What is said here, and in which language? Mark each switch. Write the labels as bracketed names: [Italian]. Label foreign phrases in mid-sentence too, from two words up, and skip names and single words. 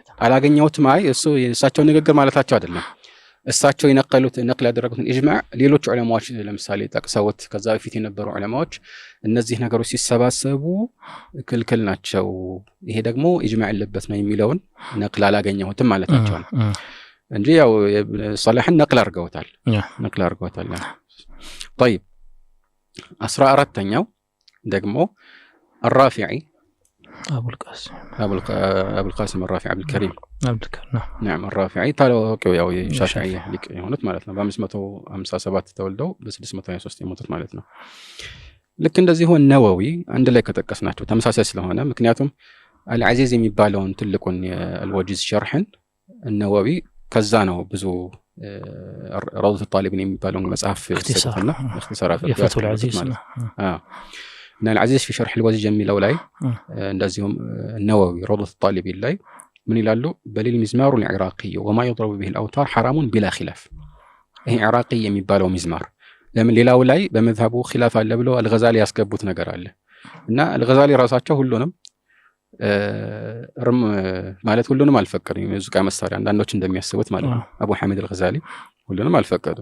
[Amharic] አላገኘውትም? አይ እሱ የእሳቸው ንግግር ማለታቸው አይደለም። እሳቸው የነቀሉት ነቅል ያደረጉትን ኢጅማዕ ሌሎች ዑለማዎች ለምሳሌ ጠቅሰውት ከዛ በፊት የነበሩ ዑለማዎች እነዚህ ነገሮች ሲሰባሰቡ ክልክል ናቸው፣ ይሄ ደግሞ ኢጅማዕ ያለበት ነው የሚለውን ነቅል አላገኘሁትም ማለታቸው ነው እንጂ ያው ሷሊሕን ነቅል አድርገውታል። طيب 14ኛው ደግሞ الرافعي أبو القاسم الرافعي عبد الكريم نعم الرافعي ታላቂው ያው የሻፊዒ ሊቅ የሆኑት ማለት ነው። በ557 ተወልደው በ623 የሞቱት ማለት ነው። ልክ እንደዚህ ሆነ ነወዊ አንድ ላይ ከጠቀስናቸው ተመሳሳይ ስለሆነ ምክንያቱም አልዓዚዝ የሚባለውን ትልቁን የአልወጂዝ ሸርሕን ነወዊ ከዛ ነው ብዙ روضة الطالبين የሚባለውን መጽሐፍ ይሰጣልና اختصارات የፈቱል ዓዚዝ እና العزيز في شرح الوجيز የሚለው ላይ እንደዚሁም ነወዊ روضة الطالبين ላይ ምን ይላሉ? [Arabic] بل المزمار العراقي وما يضرب به الأوتار حرام بلا خلاف። [Amharic] ይሄ عراقي የሚባለው ሚዝማር ለምን ሌላው ላይ በመዝሐቡ ኺላፍ አለ ብለው አልገዛሊ ያስገቡት ነገር አለ እና አልገዛሊ ራሳቸው ሁሉንም ማለት ሁሉንም አልፈቀዱም። የሙዚቃ መሳሪያ አንዳንዶች እንደሚያስቡት ማለት ነው። አቡ ሐሚድ አልገዛሊ ሁሉንም አልፈቀዱም።